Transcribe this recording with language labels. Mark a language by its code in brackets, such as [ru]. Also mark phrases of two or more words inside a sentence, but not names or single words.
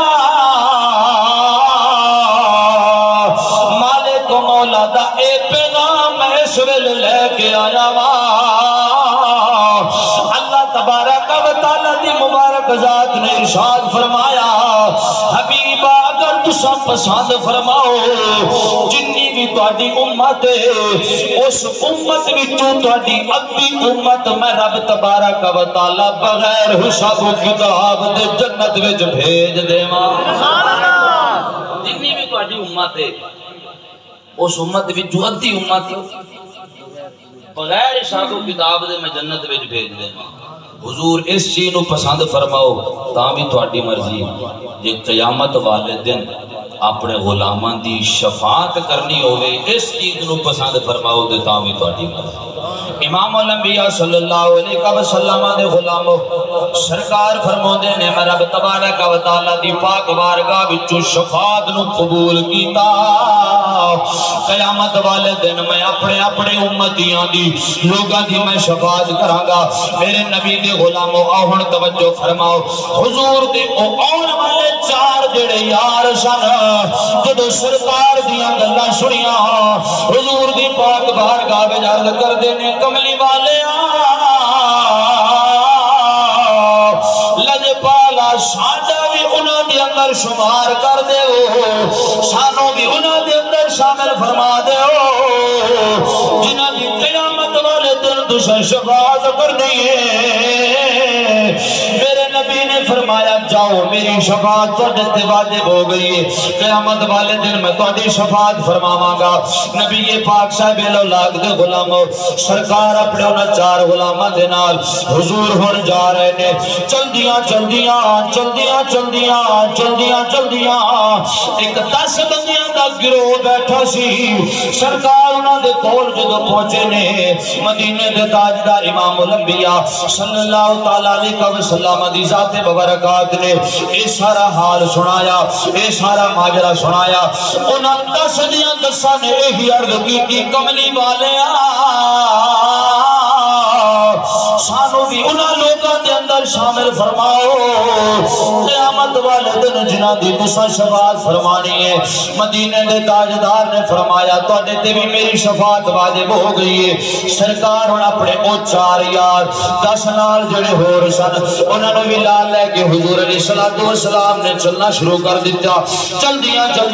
[pa] مالک و مولا دا اے پیغام میں اس ویلے لے کے آیا وا [ar] اللہ تبارک و تعالی [pa] دی مبارک ذات نے ارشاد فرمایا حبیبا اگر تساں پسند فرماؤ جنی بھی تہاڈی امت ہے اس امت وچوں تہاڈی ادھی امت میں رب [ar] تبارک و تعالی [pa] بغیر حساب و کتاب دے جنت وچ بھیج دیواں [ar] سبحان اللہ [pa] جنی بھی تہاڈی امت ہے اس امت وچوں ادھی امت بغیر حساب و کتاب دے میں جنت وچ بھیج دیواں حضور اس چیز نو پسند فرماؤ تاں بھی تہاڈی مرضی جے قیامت والے دن اپنے غلاماں دی شفاعت کرنی ہوئے اس چیز نو پسند فرماؤ دے تاں بھی تہاڈی مرضی [ar] امام الانبیاء صلی اللہ علیہ وسلم [pa] دے غلاموں سرکار فرماندے نے میں رب [ar] تبارک و تعالی [pa] دی پاک بارگاہ وچوں شفاعت نو قبول کیتا قیامت والے دن میں اپنے اپنے امتیاں دی لوگاں دی میں شفاعت کراں گا میرے نبی دے غلاموں آہن توجہ فرماؤ حضور دے آن والے چار جڑے یار سن جدو سرکار دیاں گلاں سنیاں حضور دی پاک بارگاہ وچ عرض کردے نے کملی والے لجپالا ساڈا بھی انہاں دے اندر شمار کر دیو سانو بھی انہاں دے اندر شامل فرما دیو جنہاں دی قیامت والے دن تساں شفاعت کرنی ہے میرے نبی نے فرمایا جاؤ میری شفاعت تہاڈے تے واجب ہو گئی ہے قیامت والے دن میں تہاڈی شفاعت فرماواں گا نبی پاک [ar] صاحب الاولاد [pa] دے غلاموں سرکار اپنے انہاں چار غلاماں دے نال حضور ہن جا رہے نے چلدیاں چلدیاں چلدیاں چلدیاں چلدیاں چلدیاں ایک 10 بندیاں دا گروہ بیٹھا سی سرکار انہاں دے کول جدوں پہنچے نے مدینے دے تاجدار [ar] امام الانبیاء صلی اللہ تعالی علیہ وسلم [pa] دی ذات مبارکات نے اے سارا حال سنایا اے سارا ماجرا سنایا انہاں 10 دیاں 10 نے یہی عرض کی کملی والے سانو بھی انہاں لوگاں دے اندر شامل فرماؤ قیامت والے دن جنہاں دی تساں شفاعت فرمانی ہے مدینے دے تاجدار نے فرمایا تواڈے تے بھی میری شفاعت واجب ہو گئی ہے سرکار ہن اپنے او 4 یار 10 نال جڑے ہور سن انہاں نوں بھی لال لے کے حضور [ar] علیہ الصلوۃ والسلام [pa] نے چلنا شروع کر دتا چلدیاں